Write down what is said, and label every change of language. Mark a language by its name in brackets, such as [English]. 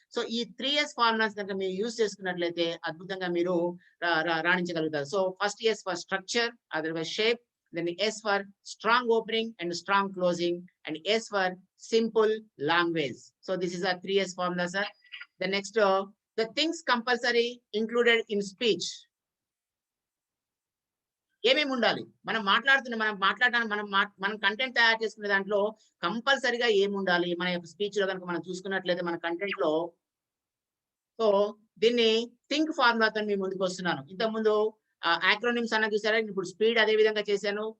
[Telugu] So ఈ 3 S formulas గనుక మీరు యూజ్ చేసుకున్నట్లయితే అద్భుతంగా మీరు రాణించగలుగుతారు. [English] So first S for structure, otherwise shape, then S for strong opening and strong closing, and S for simple language. So this is our 3S formula sir. The next, the things compulsory included in speech. [Telugu] ఏమేమి ఉండాలి? మనం మాట్లాడడానికి మనం content తయారు చేసుకునే దాంట్లో కంపల్సరీగా ఏముండాలి? మన యొక్క స్పీచ్‌లో గనుక మనం చూసుకున్నట్లయితే మన కంటెంట్‌లో సో దీన్ని థింక్ ఫార్ములాతో మీ ముందుకొస్తున్నాను. ఇంతకుముందు యాక్రోనిమ్స్ అన్న చూసారా? ఇప్పుడు స్పీడ్ అదే విధంగా చేశాను.